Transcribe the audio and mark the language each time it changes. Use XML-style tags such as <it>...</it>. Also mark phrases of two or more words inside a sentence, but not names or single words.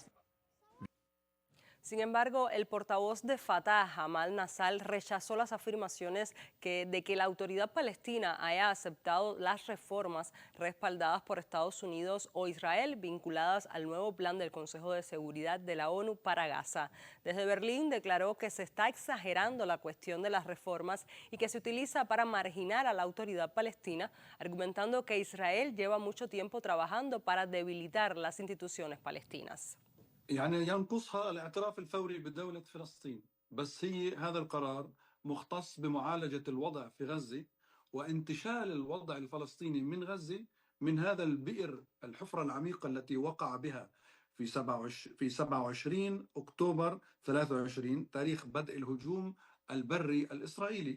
<es>Sin embargo, el portavoz de Fatah, Amal Nassal, rechazó las afirmaciones de que la autoridad palestina haya aceptado las reformas respaldadas por Estados Unidos o Israel vinculadas al nuevo plan del Consejo de Seguridad de la ONU para Gaza. Desde Berlín declaró que se está exagerando la cuestión de las reformas y que se utiliza para marginar a la autoridad palestina, argumentando que Israel lleva mucho tiempo trabajando para debilitar las instituciones palestinas.</es> <ar>يعني ينقصها الاعتراف الفوري بدولة فلسطين، بس هي هذا القرار مختص بمعالجة الوضع في غزة وانتشال الوضع الفلسطيني من غزة من هذا البئر الحفرة العميقة التي وقع بها في 27 أكتوبر 23 تاريخ بدء الهجوم البري الإسرائيلي.</ar>